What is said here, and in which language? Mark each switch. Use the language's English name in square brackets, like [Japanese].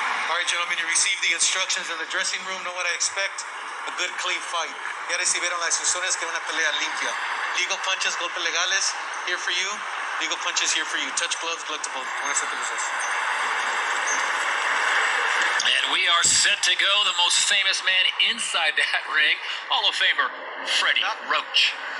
[English] All right, gentlemen, you received the instructions in the dressing room. Know what I expect? A good, clean fight. [Spanish] Ya recibieron las instrucciones que una pelea limpia. [English] Legal punches, [Spanish] golpes legales, [English] here for you. Legal punches here for you. Touch gloves, blood to blood. And we are set to go. The most famous man inside that ring, Hall of Famer Freddie Roach.